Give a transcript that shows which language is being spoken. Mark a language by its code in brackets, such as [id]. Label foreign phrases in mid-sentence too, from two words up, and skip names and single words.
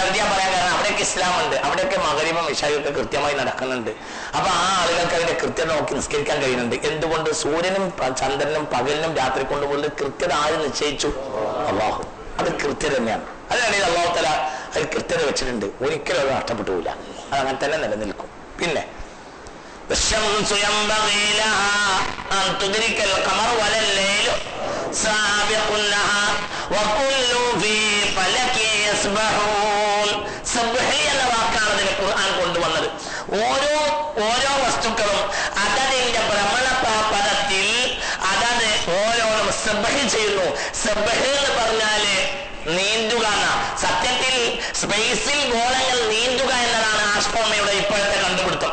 [ml] ഞാൻ പറയാൻ കാരണം അവിടെയൊക്കെ ഇസ്ലാം ഉണ്ട്, അവിടെയൊക്കെ മഗ്‌രിബും ഇശായൊക്കെ കൃത്യമായി നടക്കുന്നുണ്ട്. അപ്പൊ ആ ആളുകൾക്ക് അതിന്റെ കൃത്യത നോക്കി നിസ്കരിക്കാൻ കഴിയുന്നുണ്ട്. എന്തുകൊണ്ട്? സൂര്യനും ചന്ദ്രനും പകലിനും രാത്രി കൊണ്ടുകൊണ്ട് കൃത്യത ആര് നിശ്ചയിച്ചു? അള്ളാഹു. അത് കൃത്യത തന്നെയാണ്. അതിനാണ് [ar] الله تعالى [ml] അതിൽ കൃത്യത വെച്ചിട്ടുണ്ട്. ഒരിക്കലും അത് നഷ്ടപ്പെട്ടു പോവില്ല. അത് അങ്ങനെ തന്നെ നിലനിൽക്കും. [ar] പിന്നെ الشمس ينبغي لها أن تدرك القمر ولا الليل سابق النهار وكل في فلك يسبحون. [ml] സബ്ഹി എന്ന വാക്കാണ് ഇതിന് ഖുർആൻ കൊണ്ടുവന്നത്. ഓരോ വസ്തുക്കളും അതതിന്റെ ഭ്രമണപഥത്തിൽ അതത് ഓരോന്നും സബ്ഹി ചെയ്യുന്നു. സബ്ഹി എന്ന് പറഞ്ഞാല് നീന്തുക എന്നാ. സത്യത്തിൽ സ്പേസിൽ ഗോളങ്ങൾ നീന്തുക എന്നതാണ് ആസ്ട്രോണമിയുടെ ഇപ്പോഴത്തെ കണ്ടുപിടുത്തം.